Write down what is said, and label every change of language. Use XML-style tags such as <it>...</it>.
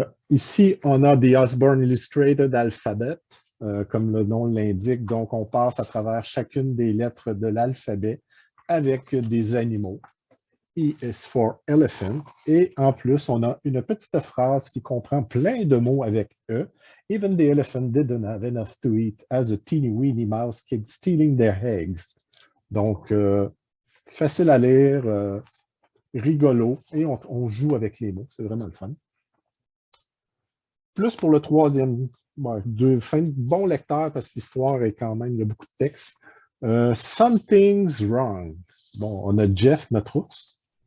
<fr>Ici, on a The Osborne Illustrated Alphabet, comme le nom l'indique. Donc, on passe à travers chacune des lettres de l'alphabet avec des animaux.</fr> <en>E is for elephant.</en> <fr>Et en plus, on a une petite phrase qui comprend plein de mots avec E.</fr> <en>Even the elephant didn't have enough to eat as a teeny weeny mouse kept stealing their eggs.</en> <fr>Donc, facile à lire, rigolo, et on joue avec les mots. C'est vraiment le fun. Plus pour le troisième, bon lecteur parce que l'histoire est quand même, il y a beaucoup de texte.</fr> <en>Something's wrong.</en> <fr>Bon, on a Jeff, notre ours.</fr>